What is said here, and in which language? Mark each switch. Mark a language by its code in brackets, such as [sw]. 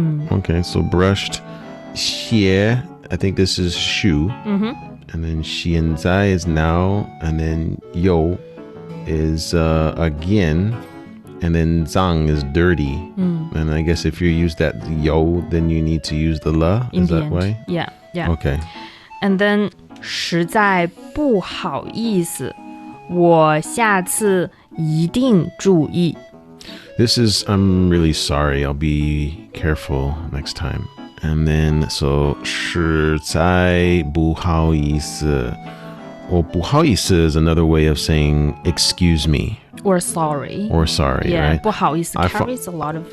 [en] Okay, so brushed. 鞋, I think this is shoe. And then 现在 is now. And then 有 is again. And then 脏 is dirty. And I guess if you use that 有, then you need to use the le. Is that way? Yeah. Okay. And then [zh] 实在不好意思，我下次一定注意。 [en] This is I'm really sorry. I'll be careful next time. And then so 实在不好意思. Well, 不好意思 is another way of saying excuse me. Or sorry. Or sorry, yeah, right? 不好意思 carries a lot of...